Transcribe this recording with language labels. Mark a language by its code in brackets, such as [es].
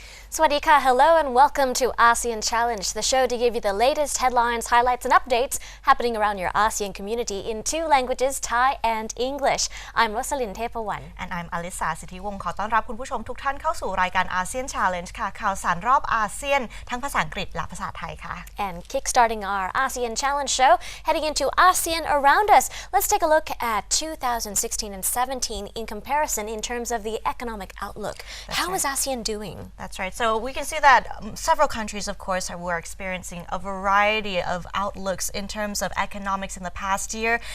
[en] Swadika, hello and welcome to ASEAN Challenge, the show to give you the latest headlines, highlights and updates happening around your ASEAN community in two languages, Thai and English. I'm Rosalyn Tepawan. And I'm Alisa [th] สิทธิวงศ์ขอต้อนรับคุณผู้ชมทุกท่านเข้าสู่รายการ ASEAN Challenge ค่ะข่าวสารรอบอาเซียนทั้งภาษาอังกฤษและภาษาไทยค่ะ [en] And kickstarting our ASEAN Challenge show, heading into ASEAN around us, let's take a look at 2016 and 17 in comparison in terms of the economic outlook. How is ASEAN doing? That's right. So we can see that several countries, of course, were experiencing a variety of outlooks in terms of economics in the past year.